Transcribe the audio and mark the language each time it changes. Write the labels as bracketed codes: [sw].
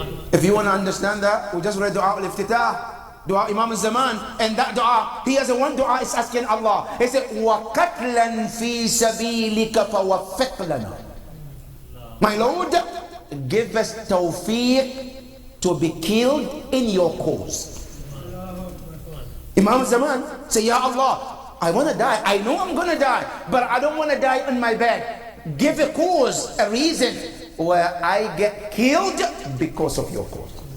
[en] If you want to understand that, we just read Dua al-Iftitah, Dua Imam al-Zaman, and that dua, he has a one dua is asking Allah. He said, [ar] وَقَتْلًا فِي سَبِيلِكَ فَوَفِّقْ لَنَا. [en] My Lord, give us tawfiq to be killed in your cause. Imam al-Zaman say, Ya Allah, I want to die. I know I'm going to die, but I don't want to die on my bed. Give a cause, a reason where I get killed because of your cause.